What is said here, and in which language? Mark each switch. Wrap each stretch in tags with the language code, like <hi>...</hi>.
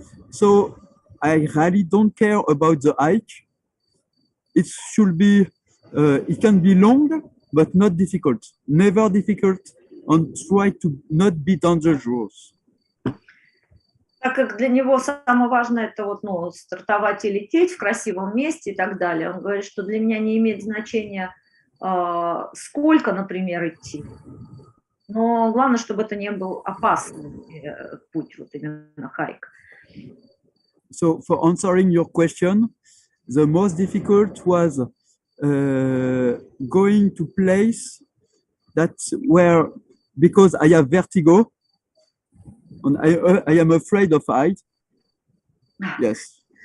<en>So I really don't care about the hike. It should be, it can be long, but not difficult. Never difficult, and try to not be dangerous.</en> <ru>Так как для него самое важное это вот, стартовать и лететь в красивом месте и так далее. Он говорит, что для меня не имеет значения, сколько, например, идти. Но главное, чтобы это не был опасный путь, вот именно хайк.</ru> <en>So for answering your question, the most difficult was going to place that where, because I have vertigo, and I am afraid of height. Yes.</en>